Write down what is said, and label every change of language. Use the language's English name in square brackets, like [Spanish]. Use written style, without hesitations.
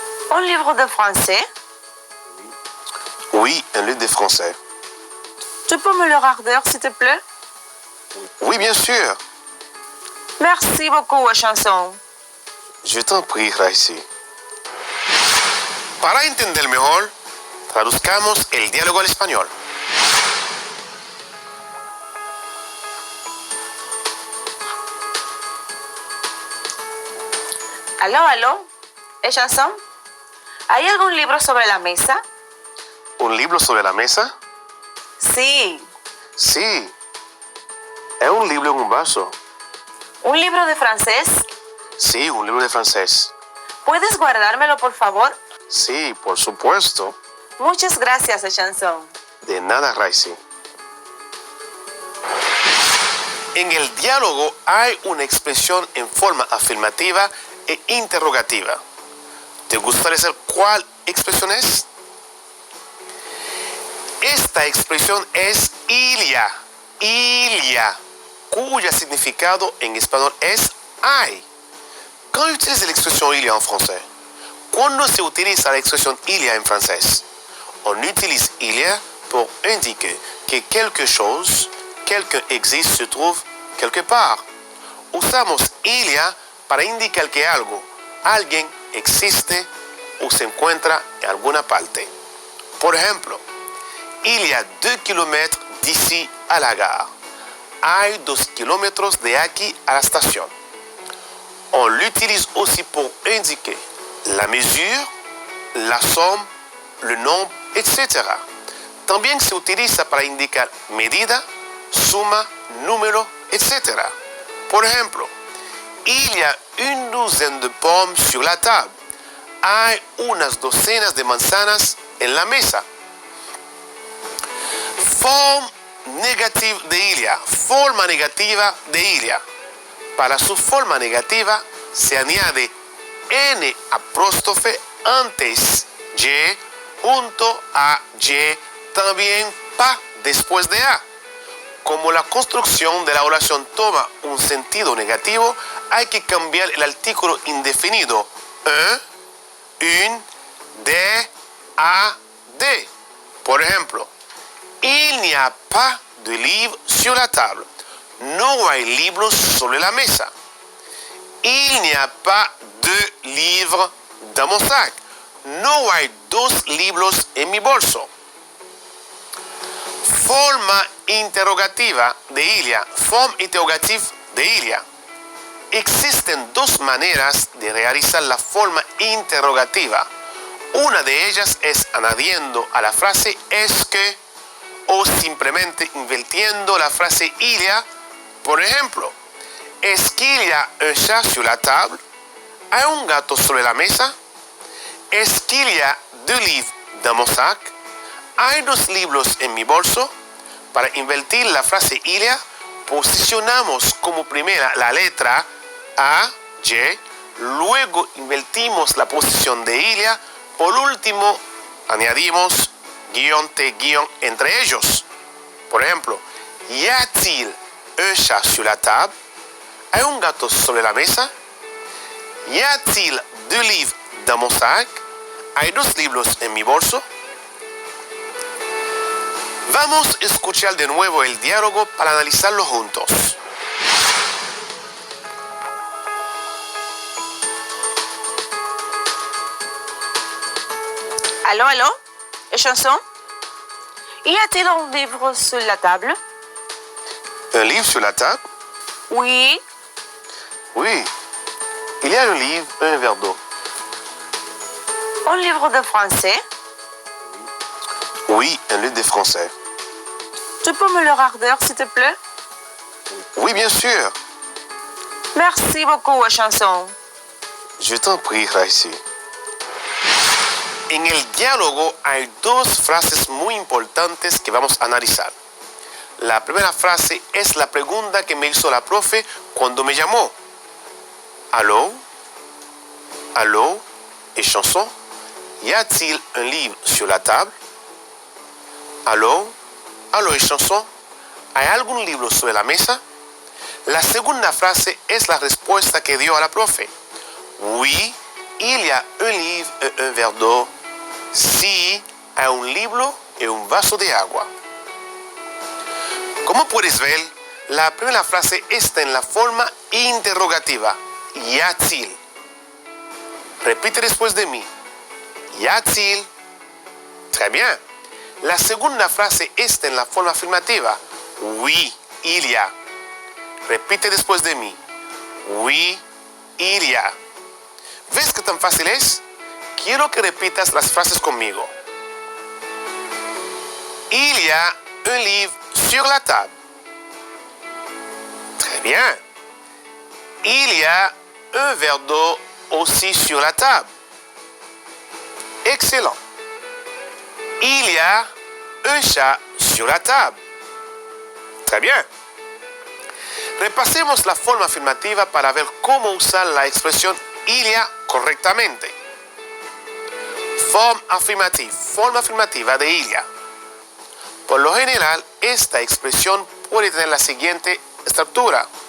[French] Un livre de français? Oui, un livre de français. Tu peux me le rardeur, s'il te plaît? Oui, bien sûr. Merci beaucoup, chanson. Je t'en prie, Raïssi. [Spanish] Para entender mejor, traduzcamos el diálogo al español. [French] Allô, allô? Et chanson? [Spanish] ¿Hay algún libro sobre la mesa? ¿Un libro sobre la mesa? Sí. Sí. Es un libro en un vaso. ¿Un libro de francés? Sí, un libro de francés. ¿Puedes guardármelo, por favor? Sí, por supuesto. Muchas gracias, Echanson. De nada, Raisi. En el diálogo hay una expresión en forma afirmativa e interrogativa. ¿Te gustaría saber cuál expresión es? Esta expresión es il y a, cuyo significado en español es hay. [French] Quand on utilise l'expression il y a en français? [Spanish] Cuando se utiliza la expresión il y a en francés? [French] On utilise il y a pour indiquer que quelque chose, quelqu'un existe, se trouve quelque part. [Spanish] Usamos il y a para indicar que algo, alguien existe o se encuentra en alguna parte. Por ejemplo, [French] il y a 2 kilomètres d'ici à la gare. [Spanish] Hay 2 kilómetros de aquí a la estación. [French] On l'utilise aussi pour indiquer la mesure, la somme, le nombre, etc. [Spanish] También se utiliza para indicar medida, suma, número, etc. Por ejemplo, [French] il y a une douzaine de pommes sur la table. [Spanish] Hay unas docenas de manzanas en la mesa. Forma negativa de il y a. Forma negativa de il y a. Para su forma negativa se añade n apóstrofe antes y junto a y, también pa después de a. Como la construcción de la oración toma un sentido negativo, hay que cambiar el artículo indefinido un, une, de, a, de. Por ejemplo, [French] il n'y a pas de livre sur la table. [Spanish] No hay libros sobre la mesa. [French] Il n'y a pas de livres dans mon sac. [Spanish] No hay 2 libros en mi bolso. Forma interrogativa de il y a. Forma interrogativa de il y a. Existen 2 maneras de realizar la forma interrogativa. Una de ellas es añadiendo a la frase est-ce que o simplemente invirtiendo la frase il y a. Por ejemplo, [French] est-ce qu'il y a un chat sur la table? [Spanish] ¿Hay un gato sobre la mesa? [French] Est-ce qu'il y a 2 livres dans mon sac? [Spanish] ¿Hay 2 libros en mi bolso? Para invertir la frase il y a, posicionamos como primera la letra A, Y, luego invertimos la posición de il y a, por último añadimos guión T guión entre ellos. Por ejemplo, [French] y a-t-il un chat sur la table? [Spanish] ¿Hay un gato sobre la mesa? [French] Y a-t-il 2 livres dans mon sac? [Spanish] ¿Hay 2 libros en mi bolso? Vamos a escuchar de nuevo el diálogo para analizarlo juntos. [French] Allô, allô? Echanson? Y a-t-il un livre sur la table? Un livre sur la table? Oui. Oui. Il y a un livre et un verre d'eau. Un livre de français? Oui, un livre de français. Tu peux me le regarder, s'il te plaît? Oui, bien sûr. Merci beaucoup, Echanson. Je t'en prie, Raisi. [Spanish] En el diálogo hay 2 frases muy importantes que vamos a analizar. La primera frase es la pregunta que me hizo la profe cuando me llamó. [French] Allô? Allô? Echanson? Y a-t-il un livre sur la table? Allô? Allô, Echanson? [Spanish] ¿Hay algún libro sobre la mesa? La segunda frase es la respuesta que dio a la profe. [French] Oui, il y a un livre et un verre d'eau. [Spanish] Sí, hay un libro y un vaso de agua. Como puedes ver, la primera frase está en la forma interrogativa. [French] Y a-t-il. [Spanish] Repite después de mí. [French] Y a-t-il. Très bien. [Spanish] La segunda frase está en la forma afirmativa. [French] Oui, il y a. [Spanish] Repite después de mí. [French] Oui, il y a. [Spanish] ¿Ves qué tan fácil es? quiero que repitas las frases conmigo. [French] Il y a un livre sur la table. Très bien. Il y a un verre d'eau aussi sur la table. Excellent. Il y a un chat sur la table. Très bien. [Spanish] Repasemos la forma afirmativa para ver cómo usar la expresión il y a correctamente. Forma afirmativa de il y a. Por lo general, esta expresión puede tener la siguiente estructura.